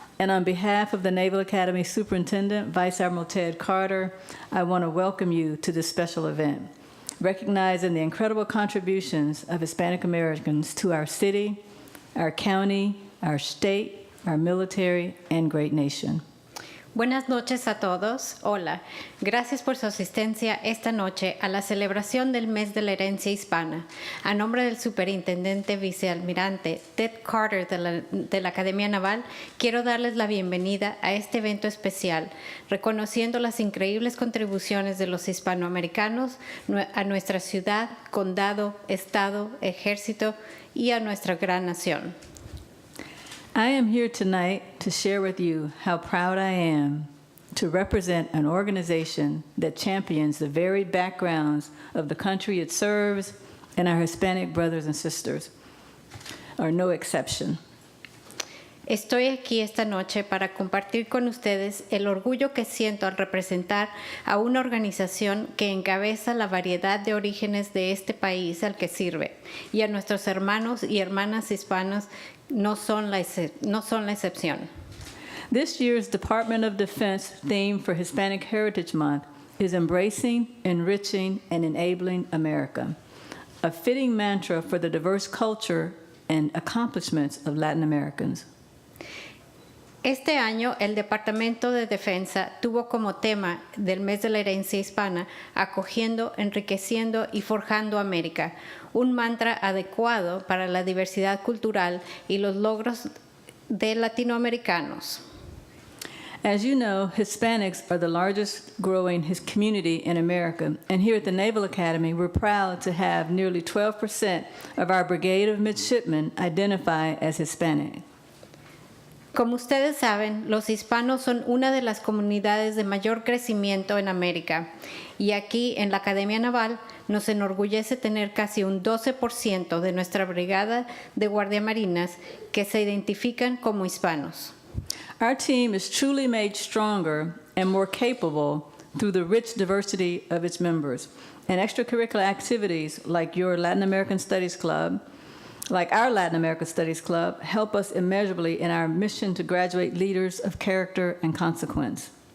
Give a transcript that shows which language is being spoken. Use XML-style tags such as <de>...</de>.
<en>And on behalf of the Naval Academy Superintendent, Vice Admiral Ted Carter, I want to welcome you to this special event, recognizing the incredible contributions of Hispanic Americans to our city, our county, our state, our military, and great nation.</en> <es>Buenas noches a todos. Hola. Gracias por su asistencia esta noche a la celebración del Mes de la Herencia Hispana. A nombre del Superintendente Vicealmirante Ted Carter de la Academia Naval, quiero darles la bienvenida a este evento especial, reconociendo las increíbles contribuciones de los hispanoamericanos a nuestra ciudad, condado, estado, ejército y a nuestra gran nación.</es> <en>I am here tonight to share with you how proud I am to represent an organization that champions the varied backgrounds of the country it serves, and our Hispanic brothers and sisters are no exception.</en> <es>Estoy aquí esta noche para compartir con ustedes el orgullo que siento al representar a una organización que encabeza la variedad de orígenes de este país al que sirve, y a nuestros hermanos y hermanas hispanos no son la excepción.</es> <en>This year's Department of Defense theme for Hispanic Heritage Month is Embracing, Enriching, and Enabling America, a fitting mantra for the diverse culture and accomplishments of Latin Americans.</en> <es>Este año, el Departamento de Defensa tuvo como tema del Mes de la Herencia Hispana Acogiendo, Enriqueciendo y Forjando América, un mantra adecuado para la diversidad cultural y los logros de latinoamericanos.</es> <en>As you know, Hispanics are the largest growing community in America, and here at the Naval Academy, we're proud to have nearly 12% of our brigade of midshipmen identify as Hispanic.</en> <es>Como ustedes saben, los hispanos son una de las comunidades de mayor crecimiento en América, y aquí en la Academia Naval nos enorgullece tener casi un 12% de nuestra brigada de guardiamarinas que se identifican como hispanos.</es> <en>Our team is truly made stronger and more capable through the rich diversity of its members, and extracurricular activities like your Latin American Studies Club, like our Latin America Studies Club, help us immeasurably in our mission to graduate leaders of character and consequence.</en>